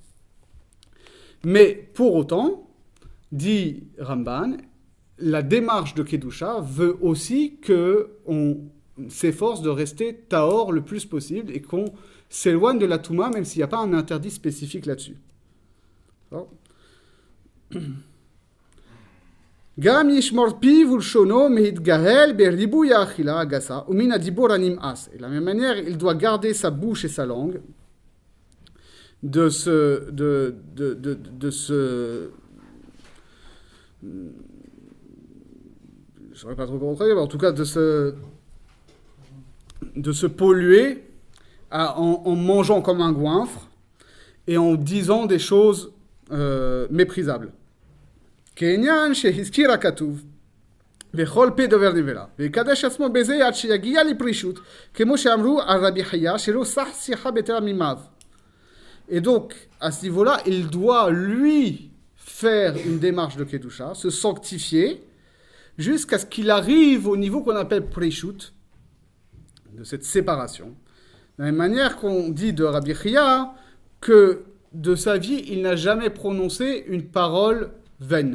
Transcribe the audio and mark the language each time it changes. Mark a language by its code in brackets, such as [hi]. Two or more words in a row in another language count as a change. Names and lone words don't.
[fr] Mais pour autant, dit Ramban, la démarche de Kedusha veut aussi qu'on s'efforce de rester tahor le plus possible et qu'on s'éloigne de la Touma, même s'il n'y a pas un interdit spécifique là-dessus. [he] גם ישמור פיו ולשונו מהתגהל בריבוי האכילה הגסה ומן הדיבור הנמאס. [fr] Et de la même manière, il doit garder sa bouche et sa langue de ce je ne saurais pas trop comment traduire, mais en tout cas de se polluer en mangeant comme un goinfre et en disant des choses méprisables. [he] כעניין שהזכיר הכתוב, וכל פה דובר נבלה, ויקדש עצמו בזה עד שיגיע לפרישות, כמו שאמרו על רבי חייא, שלא סח שיחה בטלה ממיו. [fr] Et donc, à ce niveau-là, il doit, lui, faire une démarche de Kedusha, se sanctifier, jusqu'à ce qu'il arrive au niveau qu'on appelle prishut, de cette séparation. De la même manière qu'on dit de Rabbi Chia que de sa vie, il n'a jamais prononcé une parole vaine.